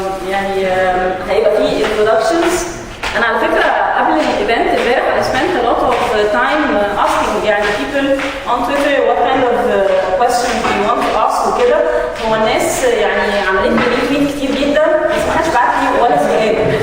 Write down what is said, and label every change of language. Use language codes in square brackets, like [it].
[ar] يعني هيبقى فيه introductions. انا على فكره قبل الايفنت امبارح [en] I spent a lot of time asking يعني people on Twitter what kind of questions you want to ask وكده. [ar] هو الناس يعني عملت لي ريتويت كتير جدا بس ما حدش بعت لي ولا سؤال.